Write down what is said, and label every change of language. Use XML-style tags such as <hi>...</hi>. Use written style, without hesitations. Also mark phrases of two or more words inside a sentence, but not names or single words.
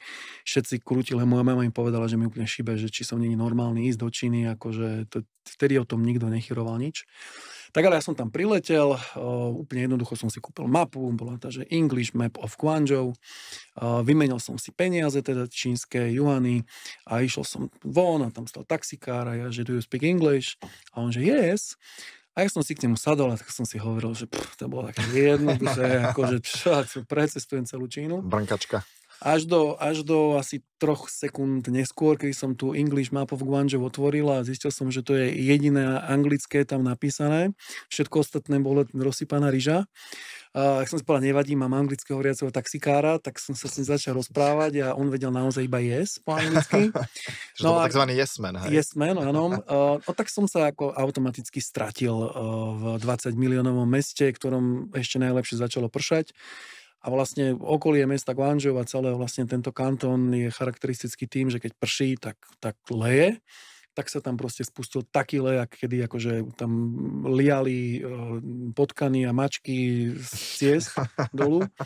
<sk>Všetci krútili, moja mama im povedala, že mi úplne šibe, že či som není normálny ísť do Číny, akože vtedy o tom nikto nechyroval nič. Tak ale ja som tam priletel, úplne jednoducho som si kúpil mapu, bola tá, že English Map of Guangzhou, vymenil som si peniaze, teda čínske juany a išiel som von a tam stal taxikár a ja, že</sk> <en>do you speak English?</en> <sk>A on, že yes. A ja som si k nemu sadol a tak som si hovoril, že to bolo také jednoduché, akože precestujem celú Čínu. Brnkačka. Až do asi 3 sekúnd neskôr, keď som tu English Map of Guangzhou otvoril a zistil som, že to je jediné anglické tam napísané. Všetko ostatné bolo rozsypaná ryža. Ak som si povedal, nevadí, mám anglicky hovoriaceho taxikára, tak som sa s ním začal rozprávať a on vedel naozaj iba yes po anglicky. Že to bol takzvaný</sk> <en>yes man,</en> <sk>hej?</sk> <en>Yes man,</en> <sk>áno. Tak som sa ako automaticky stratil v 20 miliónovom meste, ktorom ešte najlepšie začalo pršať. A vlastne okolie mesta Guangzhou a celé vlastne tento kantón je charakteristický tým, že keď prší, tak leje. Tak sa tam proste spustil taký lejak, kedy akože tam liali potkany a mačky z ciest dolu.</sk>